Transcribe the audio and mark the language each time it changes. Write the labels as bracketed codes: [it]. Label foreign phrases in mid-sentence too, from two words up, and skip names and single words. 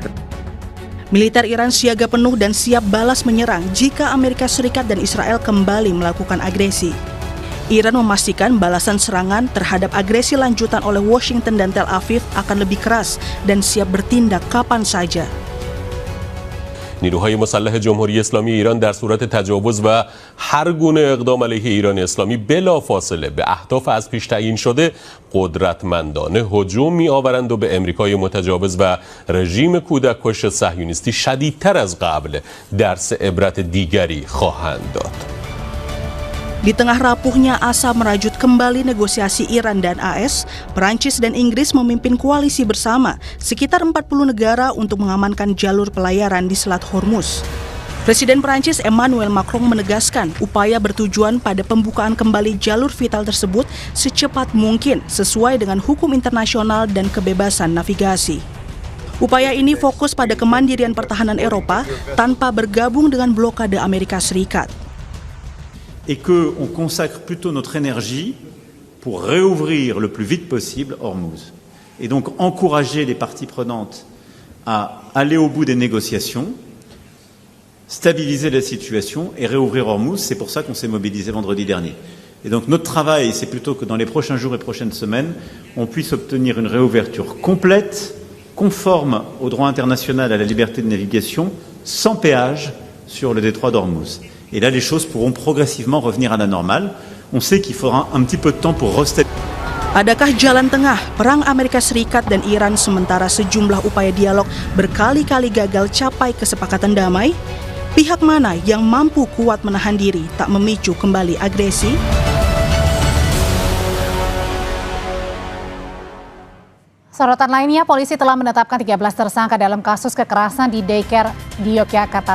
[id] Militer Iran siaga penuh dan siap balas menyerang jika Amerika Serikat dan Israel kembali melakukan agresi. Iran memastikan balasan serangan terhadap agresi lanjutan oleh Washington dan Tel Aviv akan lebih keras dan siap bertindak kapan saja. [fa] نیروهای مسلح جمهوری اسلامی ایران در صورت تجاوز و هر گونه اقدام علیه ایران اسلامی بلافاصله به اهداف از پیش تعیین شده قدرتمندانه هجوم می‌آورند و به امریکای متجاوز و رژیم کودککش صهیونیستی شدیدتر از قبل درس عبرت دیگری خواهند داد. [id] Di tengah rapuhnya asa merajut kembali negosiasi Iran dan AS, Perancis dan Inggris memimpin koalisi bersama sekitar 40 negara untuk mengamankan jalur pelayaran di Selat Hormuz. Presiden Prancis Emmanuel Macron menegaskan upaya bertujuan pada pembukaan kembali jalur vital tersebut secepat mungkin sesuai dengan hukum internasional dan kebebasan navigasi. Upaya ini fokus pada kemandirian pertahanan Eropa tanpa bergabung dengan blokade Amerika Serikat. [fr] Et qu'on consacre plutôt notre énergie pour réouvrir le plus vite possible Hormuz. Et donc encourager les parties prenantes à aller au bout des négociations, stabiliser la situation et réouvrir Hormuz. C'est pour ça qu'on s'est mobilisé vendredi dernier. Et donc notre travail, c'est plutôt que dans les prochains jours et prochaines semaines, on puisse obtenir une réouverture complète, conforme au droit international à la liberté de navigation, sans péage sur le détroit d'Hormuz. Et là, les choses pourront progressivement revenir à la normale. On sait qu'il faudra un petit peu de temps pour restabiliser. [id] Adakah jalan tengah perang Amerika Serikat dan Iran sementara sejumlah upaya dialog berkali-kali gagal capai kesepakatan damai? Pihak mana yang mampu kuat menahan diri tak memicu kembali agresi? Sorotan lainnya, polisi telah menetapkan 13 tersangka dalam kasus kekerasan di daycare di Yogyakarta.